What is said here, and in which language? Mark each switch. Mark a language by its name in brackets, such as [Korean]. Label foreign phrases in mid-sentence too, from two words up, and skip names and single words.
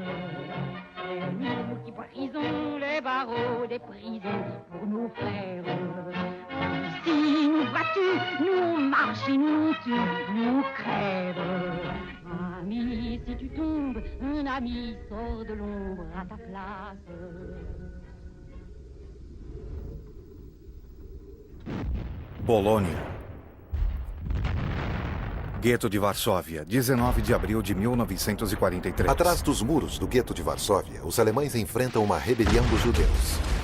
[French] C'est nous qui brisons les barreaux des prisons pour nos frères. Si nous battus, nous marchons, nous tuons, nous crèvent. Ami, si tu tombes, un ami sort de l'ombre à ta place. [Portuguese] Polônia. Gueto de Varsóvia, 19 de abril de 1943. Atrás dos muros do gueto de Varsóvia, os alemães enfrentam uma rebelião dos judeus.